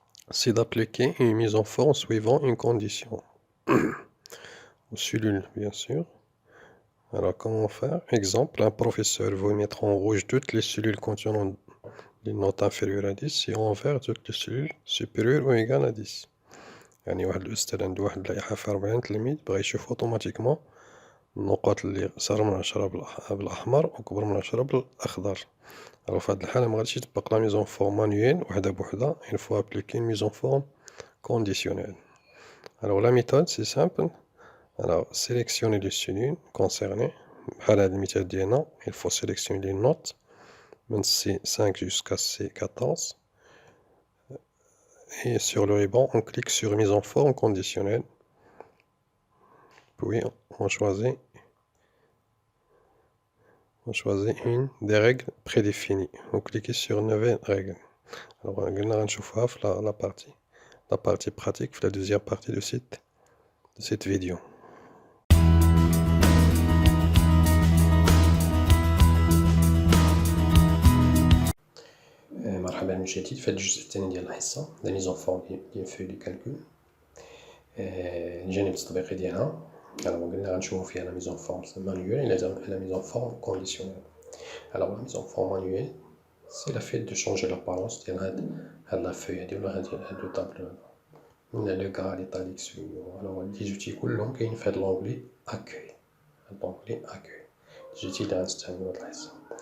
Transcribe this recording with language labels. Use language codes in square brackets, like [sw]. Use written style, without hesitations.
[fr] C'est d'appliquer une mise en forme suivant une condition. Aux cellules, bien sûr. Alors, comment faire? Exemple, un professeur veut mettre en rouge toutes les cellules contenant des notes inférieures à 10 et en vert toutes les cellules supérieures ou égales à 10. [ar] يعني واحد الأستاذ عنده واحد اللائحة في 40 تلميذ بغا يشوف أوتوماتيكمون النقاط اللي صغر من 10 بالأحمر وكبر من 10 بالأخضر. Alors, في هاد الحالة مغاديش يطبق لا ميزون فورم مانيويل وحدة بوحدة. [fr] Il faut appliquer une mise en forme conditionnelle. Alors, la méthode, c'est simple. Alors, sélectionner les cellules concernées. [ar] بحال هاد المثال ديالنا, [fr] il faut sélectionner les notes من C5 jusqu'à C14. Et sur le ruban, on clique sur mise en forme conditionnelle. Puis on choisit une des règles prédéfinies. On clique sur nouvelle règle. Alors, on va la partie pratique, la deuxième partie de cette vidéo. [ar] مرحبا من جديد في هذا الجزء الثاني ديال الحصه لا ميزون فورم ديال فوي دو كالكول الجانب التطبيقي ديالها. alors قلنا غنشوفو فيها لا ميزون فورم مانيويل [fr] et la mise en forme conditionnelle. alors la mise en forme manuelle, c'est le fait de changer l'apparence [ar] ديال هاد [fr] la feuille هادي ولا هاد le tableau من le gras l'étalique suivant. alors les outils [ar] كلهم كاين في هاد [fr] l'onglet accueil. l'onglet accueil les outils [ar] اللي غنستعملو هاد الحصه.